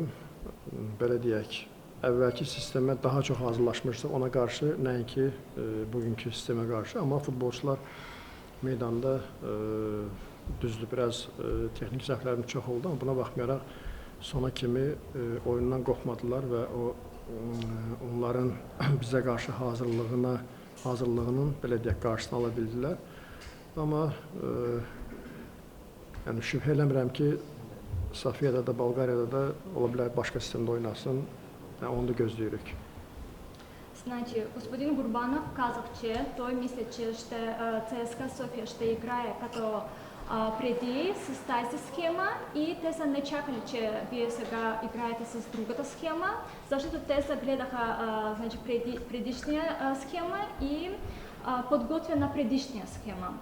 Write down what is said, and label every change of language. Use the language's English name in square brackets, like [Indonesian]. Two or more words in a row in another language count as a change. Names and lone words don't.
[Azerbaijani] Belə deyək, əvvəlki sistemə daha çox hazırlaşmışdıq ona qarşı, nəinki bugünkü sistemə qarşı, amma futbolçular meydanda düzdür, biraz texnik səhvlərimiz çox oldu, amma buna baxmayaraq sona kimi oyundan qopmadılar və onların bizə qarşı hazırlığının belə deyək, qarşısını ala bildilər. Amma Yəni şübhə eləmirəm ki, Sofiyada da, Bolqariyada da ola bilər başqa sistemdə oynasın. Yəni onu da gözləyirik. [Bulgarian] Значит, господин Гурбанов казах, че той мисля, че ЦСКА София ще играе като преди с тази схема и те са не чакали, че вие сега играете с другата схема, защото те са гледаха значи, предишния схема и подготвя на предишния схема.